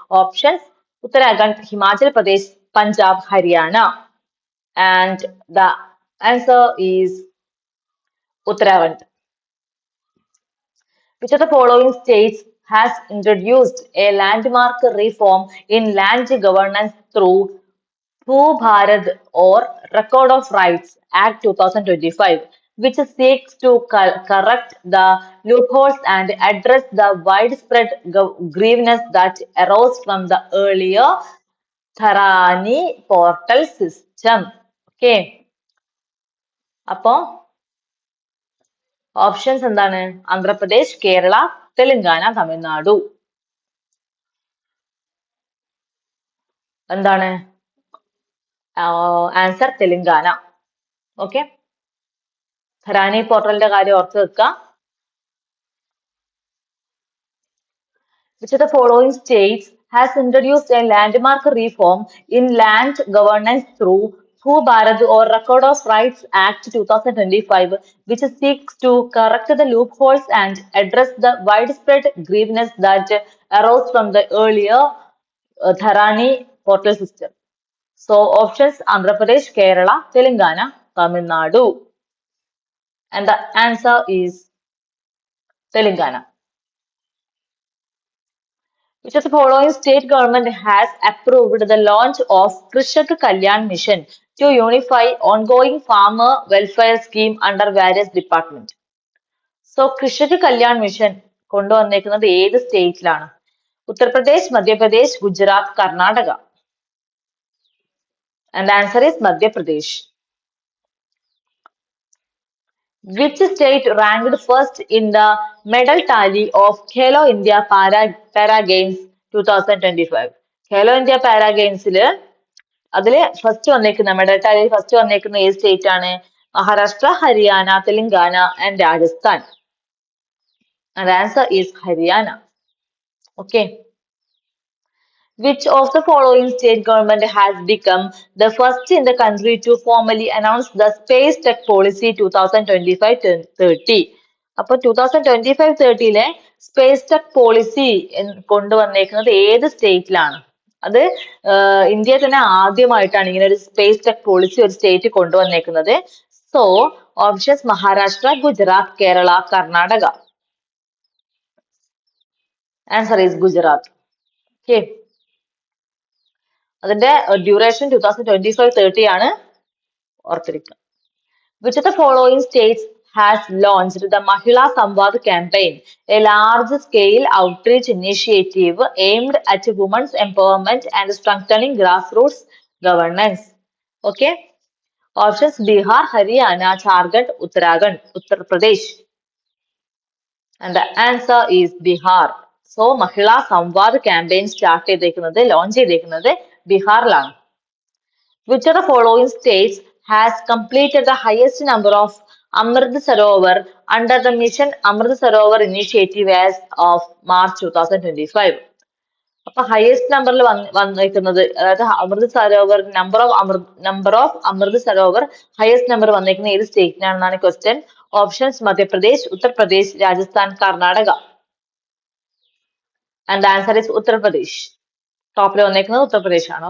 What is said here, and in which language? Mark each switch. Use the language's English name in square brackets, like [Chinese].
[Malayalam] Option Uttarakhand, Himachal Pradesh, Punjab, Haryana. [English] And the answer is Uttarakhand. Which of the following states has introduced a landmark reform in land governance through Bharat or Record of Rights Act 2025, which seeks to correct the loopholes and address the widespread grievances that arose from the earlier Dharani portal system? [Malayalam] Okay. അപ്പോൾ options എന്താണ്? ആന്ധ്രാപ്രദേശ്, കേരള, തെലങ്കാന, തമിഴ്നാടു. എന്താണ് answer? Telangana. Okay, ധരാനി പോർട്ടലിന്റെ കാര്യം ഓർത്ത് വെക്കുക. [English] Which of the following states has introduced a landmark reform in land governance through Bharat or Record of Rights Act 2025, which seeks to correct the loopholes and address the widespread grievances that arose from the earlier Dharani portal system? So options: Andhra Pradesh, Kerala, Telangana, Tamil Nadu. And the answer is Telangana. Which of the following state government has approved the launch of Krishak Kalyan Mission to unify ongoing farmer welfare scheme under various departments? [Malayalam] So, Krishak Kalyan Mission കൊണ്ടുവന്നേക്കുന്നത് ഏത് സ്റ്റേറ്റിലാണ്? Uttar Pradesh, Madhya Pradesh, Gujarat, Karnataka. [English] And the answer is Madhya Pradesh. Which state ranked first in the medal tally of Khelo India Para Games 2025? [Malayalam] Khelo India Para Games അതില് first വന്നേക്കുന്ന medal ടാലിയിൽ first വന്നേക്കുന്ന ഏത് state ആണ്? Maharashtra, Haryana, Telangana and Rajasthan. [English] And the answer is Haryana. Okay. Which of the following state government has become the first in the country to formally announce the Space Tech Policy 2025-30? [Malayalam] അപ്പോൾ 2025-30 space tech policy കൊണ്ടുവന്നേക്കുന്നത് ഏത് സ്റ്റേറ്റിലാണ്? അത് ഇന്ത്യയിൽ തന്നെ ആദ്യമായിട്ടാണ് ഇങ്ങനെ ഒരു space tech policy ഒരു state കൊണ്ടുവന്നേക്കുന്നത്. So options: Maharashtra, Gujarat, Kerala, Karnataka. [English] Answer is Gujarat. [Malayalam] Okay, അതിന്റെ ഡ്യൂറേഷൻ 2025-30 ആണ്, ഓർത്തിരിക്കുക. [English] Which of the following states has launched the Mahila Samvad campaign, a large-scale outreach initiative aimed at women's empowerment and strengthening grassroots governance? Okay. Options: Bihar, Haryana, Jharkhand, Uttarakhand, Uttar Pradesh. And the answer is Bihar. So, Mahila Samvad campaign start [Malayalam] ചെയ്തേക്കുന്നത്, launch ചെയ്തേക്കുന്നത് ബീഹാറിലാണ്. [English] Which of the following states has completed the highest number of Amrit Sarovar under the Mission Amrit Sarovar initiative as of March 2025? [Malayalam] അപ്പൊ highest നമ്പറിൽ വന്നേക്കുന്നത്, അതായത് Amrit Sarovar number of Amrit Sarovar highest number വന്നേക്കുന്ന ഏത് സ്റ്റേറ്റിനാണെന്നാണ് question. Options: Madhya Pradesh, Uttar Pradesh, Rajasthan, Karnataka. [English] And the answer is Uttar Pradesh. [Malayalam] ടോപ്പിൽ വന്നേക്കുന്നത് ഉത്തർപ്രദേശ് ആണ്.